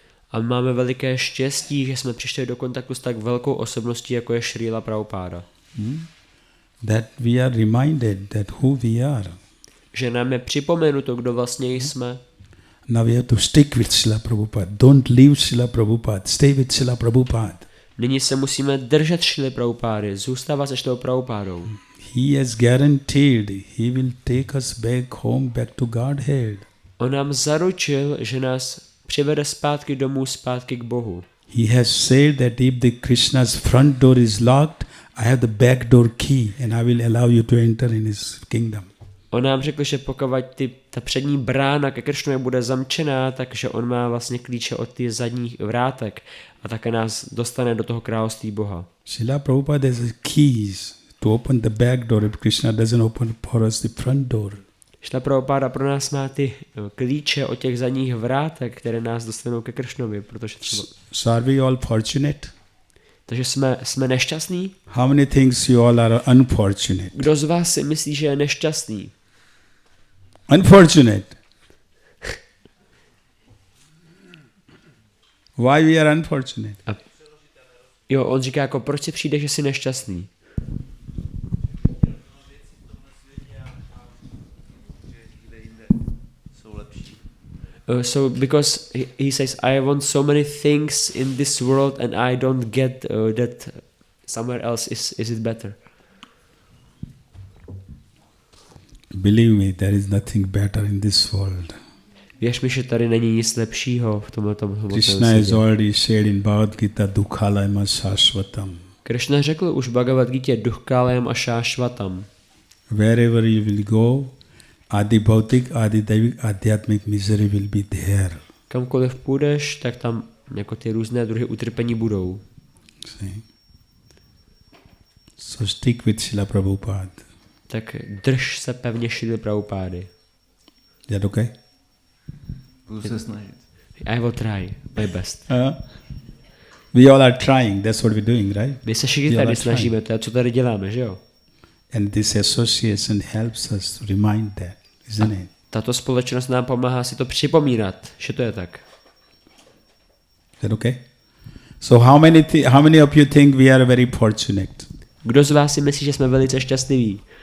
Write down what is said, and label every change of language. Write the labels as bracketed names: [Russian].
[Czech] A máme veliké štěstí, že jsme přišli do kontaktu s tak velkou osobností, jako je Šrila Prabhupada. [English] That we are reminded that who we are. [Czech] Že nám je připomenuto, kdo vlastně jsme. [English] Now we have to stick with Srila Prabhupada. Don't leave Srila Prabhupada. Stay with Srila Prabhupada. [Czech] Nyní se musíme držet Šrily Prabhupády, zůstávat se Šrilou Prabhupádou. [English] He has guaranteed he will take us back home, back to Godhead. [Czech] On nám zaručil, že nás přivede zpátky domů, zpátky k Bohu. [English] He has said that if the Krishna's front door is locked, I have the back door key and I will allow you to enter in his kingdom. [Czech] On nám řekl, že pokud ta přední brána ke Kršnovi bude zamčená, takže on má vlastně klíče od těch zadních vrátek a také nás dostane do toho království Boha. [English] Srila Prabhupada has keys to open the back door if Krishna doesn't open for us the front door. [Czech] Šrila Prabhupada pro nás má ty klíče od těch zadních vrátek, které nás dostanou ke Kršnovi, protože třeba... [English] So are we all fortunate? [Czech] Takže jsme nešťastní? [English] How many things you all are unfortunate? [Czech] Kdo z vás si myslí, že je nešťastný? [English] Unfortunate. Why we are unfortunate? [Czech] Jo, on říká jako, proč si přijde, že jsi nešťastný? [English] So because he says, I want so many things in this world and I don't get that somewhere else is it better. Believe me, there is nothing better in this world. [Czech] Věř mi, že tady není nic lepšího v tomto [English] Krishna has already said in Bhagavad Gita, [Sanskrit] Dukhalayam Shashvatam. [Czech] Krishna řekl už v Bhagavad Gita, [Sanskrit] Dukhalayam Shashvatam. [English] Wherever you will go, Adi Bhautik, Adi Daivik, Adhyatmik misery will be there. [Czech] Kamkoliv půjdeš, tak tam jako ty různé druhy utrpení budou. [English] See? So stick with Srila Prabhupada. [Czech] Tak drž se pevně Šrily Prabhupády. [English] Is that okay? [Czech] Budu se snažit. [English] I will try my best. We all are trying, that's what we're doing, right? [Czech] My se všichni tady snažíme, to je, co tady děláme, že jo? [English] And this association helps us to remind that, isn't it? [Czech] Tato společnost nám pomáhá si to připomínat, že to je tak. [English] Is that okay? So how many of you think we are very fortunate? [Czech] Kdo z vás si myslí, že jsme velice šťastliví?